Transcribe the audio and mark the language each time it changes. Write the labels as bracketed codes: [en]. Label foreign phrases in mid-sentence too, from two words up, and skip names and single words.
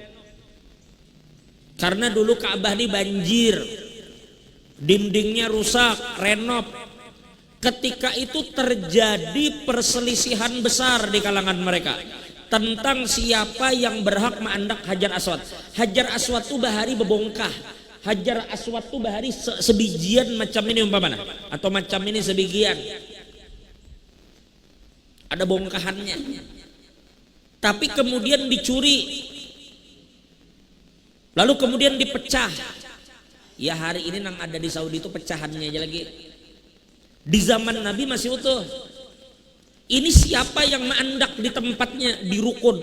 [id] Karena dulu Ka'bah ini banjir, dindingnya rusak, renov. Ketika itu terjadi perselisihan besar di kalangan mereka tentang siapa yang berhak menandak Hajar Aswad. [bjn] Hajar Aswad itu bahari bebongkah. Hajar Aswad itu bahari sebijian macam ini umpamanya, atau macam ini sebijian. [id] Ada bongkahannya. Tapi kemudian dicuri. Lalu kemudian dipecah. Ya hari ini yang ada di Saudi itu pecahannya aja lagi. Di zaman Nabi masih utuh. Ini siapa yang menandak di tempatnya di rukun?